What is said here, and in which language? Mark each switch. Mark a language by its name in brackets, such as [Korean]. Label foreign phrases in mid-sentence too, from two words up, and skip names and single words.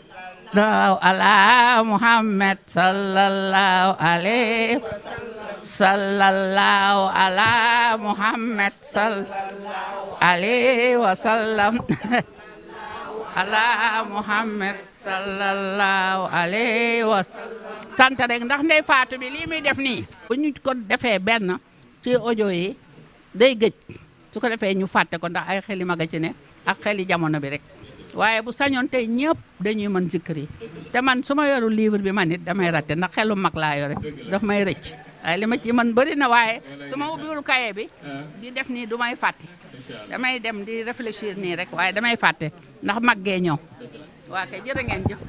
[Arabic] على محمد صلى الله عليه صلى الله على محمد صلى الله عليه وسلم على محمد صلى الله عليه وسلم ala Muhammad sallallahu alaihi wasallam [Wolof] sant rek ndax Ndeye Fatou bi lii muy def nii bu ñu ko defee benn ci audio yi day gëj su ko defee ñu fàtte ko ndax ay xeli maga ci ne ak xeli jamono bi rek waaye bu sañoon tey ñëpp dañuy mën zikr yi te man su ma yoru livre bi man it damay ratte ndax xelu mag laa yore daf may rëcc waaye li ma ci man bëri na waaye su ma ubbiwul kaye bi di def nii du may fàtte damay dem di réfléchir nii rek waaye damay fàtte ndax maggee ñëw waa kay jërë ngeen jëf